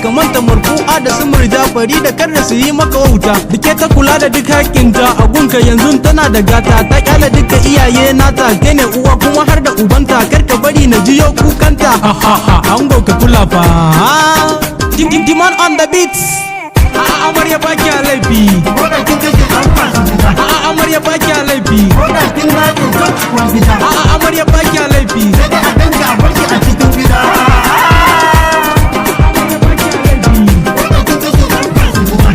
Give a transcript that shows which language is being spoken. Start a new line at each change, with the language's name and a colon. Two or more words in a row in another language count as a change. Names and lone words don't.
Hausa: Ka manta Marfu'a da su Murja, Farida kar da su yi maka wauta. Rike ta kula da duk haƙƙinta, a gunka yanzu tana da gata. Ta ƙyale duka iyaye nata, kai ne uwa kuma har da ubanta. Kar ka bari na jiyo kukanta. Ha, ha, ha, ango ka kula fa. Dim, dim, Diman
English: on the beats.
Hausa: A'a, amarya ba kya laifi. Ko da kin kashe ɗan fashi gida. A'a, amarya ba kya laifi. Ko da kin matse duk uwar gida. A'a, amarya ba kya laifi. Sai dai a danka a barki a cikin gida. Amarya ba kya laifi. Ko da kin kashe ɗan fashi gida.